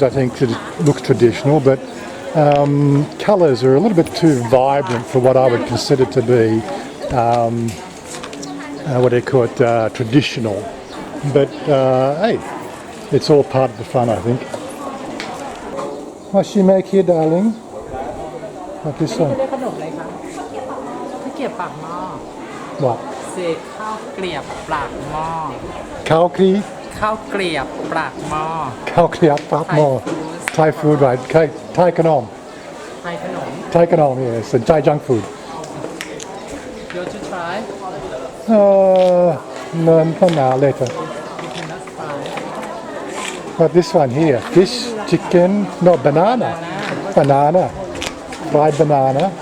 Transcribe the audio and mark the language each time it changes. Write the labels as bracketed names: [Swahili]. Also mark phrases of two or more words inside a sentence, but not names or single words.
[English] I think looks traditional, but colours are a little bit too vibrant for what I would consider to be what do you call it, traditional. But hey, it's all part of the fun, I think. What's she make here, darling? What this one? [Thai] ขนมอะไรคะข้าวเกรียบปากหม้อ [English] What? [Thai] เศษข้าวเกรียบปากหม้อ [English] Khao Kri? [Thai] ข้าวเกรียบปากหม้อ [English] Khao Kriap Pak Mo. Thai food, right? Thai Kanom. [Thai] ไทยขนม [English] Thai Kanom, yes. And Thai junk food. You want to try? No, not now, later. You cannot try. But this one here, fish, chicken, no, banana. Banana. Fried banana.